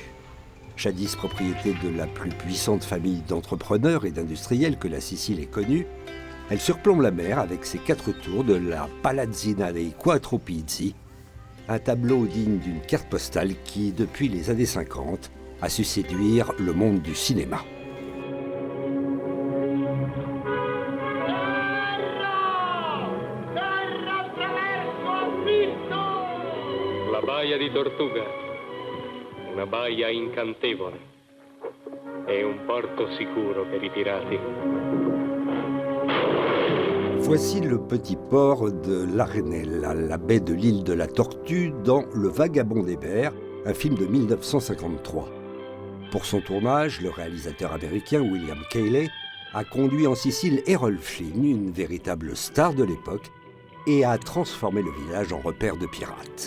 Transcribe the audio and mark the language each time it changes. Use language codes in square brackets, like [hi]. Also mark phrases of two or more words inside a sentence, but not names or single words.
[fr] Jadis propriété de la plus puissante famille d'entrepreneurs et d'industriels que la Sicile ait connue, elle surplombe la mer avec ses 4 tours de la Palazzina dei Quattro Pizzi, Un tableau digne d'une carte postale qui, depuis les années 50, a su séduire le monde du cinéma. [it] La baia di Tortuga, una baia incantevole e un porto sicuro per i pirati. [fr] Voici le petit port de l'Arenella, la baie de l'île de la Tortue, dans Le Vagabond des mers, un film de 1953. Pour son tournage, le réalisateur américain William Cayley a conduit en Sicile Errol Flynn, une véritable star de l'époque, et a transformé le village en repère de pirates.